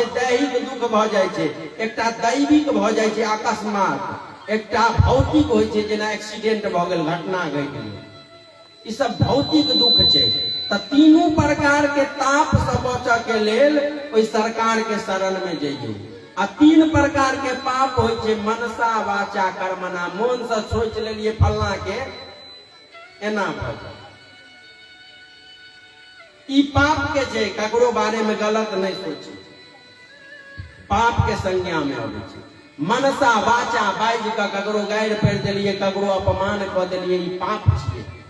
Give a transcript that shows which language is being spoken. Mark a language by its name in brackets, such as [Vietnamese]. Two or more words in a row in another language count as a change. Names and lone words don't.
[Maithili] दैहिक दुख भऽ जाइ छै, एकटा दैविक भऽ जाइ छै अकस्मात, एकटा भौतिक होइ छै, जेना एक्सीडेंट भऽ गेल, घटना घटि गेल, ई सब भौतिक दुख छै। तऽ 3 प्रकार के ताप से बचऽ के लेल ओइ सरकार के शरण में जइयौ। आ 3 प्रकार के पाप होइ छै, [Sanskrit] मनसा वाचा कर्मणा, [Maithili] मन से सोच लेलिए फलना के एना भऽ जाए, ई पाप के छै। ककरो बारे में गलत नहीं सोची, पाप के संज्ञा में आबै छै। [Sanskrit] मनसा वाचा, [Maithili] बाइज के ककरो गारि पढ़ि देलिए, ककरो अपमान कऽ देलिए, ई पाप छियै।